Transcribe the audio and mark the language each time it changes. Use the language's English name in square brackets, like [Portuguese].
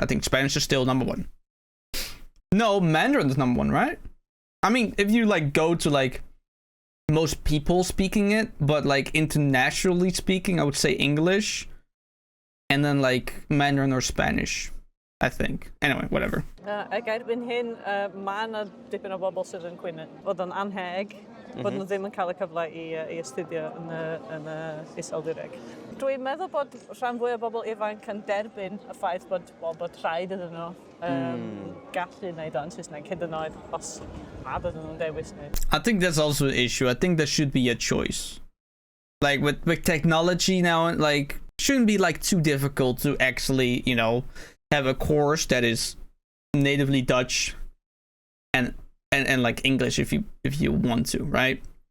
[English] I think Spanish is still number one. No, Mandarin is number one, right? I mean, if you like go to like most people speaking it, but like internationally speaking, I would say English, and then like Mandarin or Spanish. I think. Anyway, whatever. [Welsh] Ag erbyn hyn, mae yna dipyn o bobl sydd yn cwyno fod yn anheg, bod nhw ddim yn cael y cyfle i astudio yn y Iseldireg. Dwi'n meddwl bod rhan fwy o bobl ifanc yn derbyn y ffaith bod rhaid iddyn nhw gallu wneud o'n Saesneg hyd yn oed os nad ydyn nhw'n dewis wneud. [English] I think that's also an issue. I think there should be a choice. Like with technology now, like shouldn't be like too difficult to actually, you know, have a course that is natively Dutch and like English if you want to, right?